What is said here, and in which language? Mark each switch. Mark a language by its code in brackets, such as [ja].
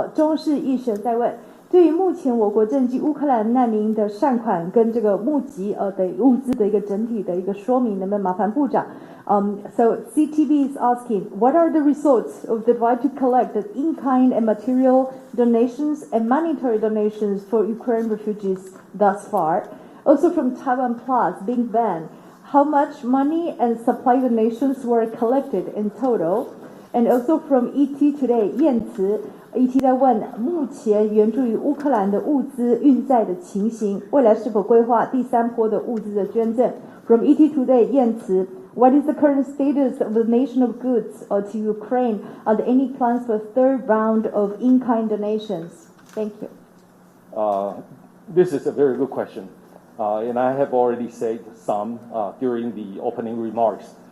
[zh] 中视奕璇在问，对于目前我国赈济乌克兰难民的善款跟这个募集的物资的一个整体的一个说明，能不能麻烦部长？ [en] So CTV is asking, what are the results of the drive to collect the in-kind and material donations and monetary donations for Ukraine refugees thus far? Also from Taiwan Plus, Big Bang, how much money and supply donations were collected in total? And also from ET Today, [zh] 燕慈 ET 在问，目前援助于乌克兰的物资运载的情形，未来是否规划第三波的物资的捐赠？ [en] From ET Today, 燕慈 What is the current status of the donation of goods to Ukraine? Are there any plans for a third round of in-kind donations? Thank you. This is a very good question. And I have already said some during the opening remarks.